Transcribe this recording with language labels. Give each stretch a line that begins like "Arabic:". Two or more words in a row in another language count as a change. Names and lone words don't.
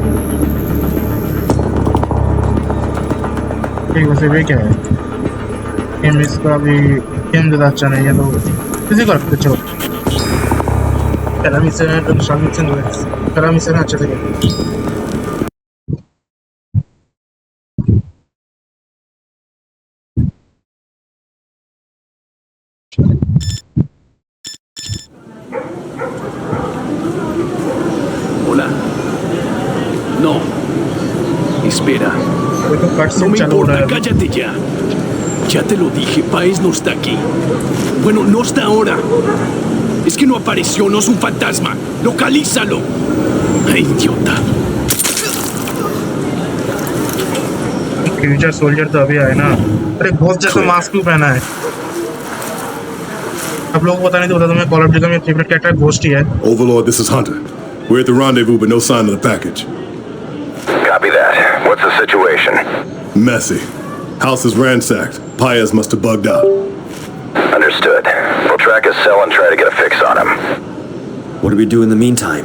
Hindi: ठीक वैसे वे क्या है गेम इसका भी गेम ज़्यादा अच्छा नहीं है तो किसी को रखते चलो पहला मिशन है तो दूसरा मिशन है पहला मिशन अच्छे से
Spanish: Hola. No. Espera. No me importa, cállate ya. Ya te lo dije, Paez no está aquí. Bueno, no está ahora. Es que no apareció, no es un fantasma. ¡Localízalo! ¡Ay, idiota!
English: future soldier
Hindi: तो अभी आए ना अरे घोस्ट जैसा मास्क क्यों पहना है आप लोगों को पता नहीं तो मैं कॉल ऑफ ड्यूटी का मेरा
English: favorite character
Hindi: घोस्ट ही है
English: Overlord, this is Hunter. We're at the rendezvous, but no sign of the package. Copy that. What's the situation? Messy. House is ransacked. Paez must have bugged out. Understood. We'll try track his cell and try to get a fix on him. What do we do in the meantime?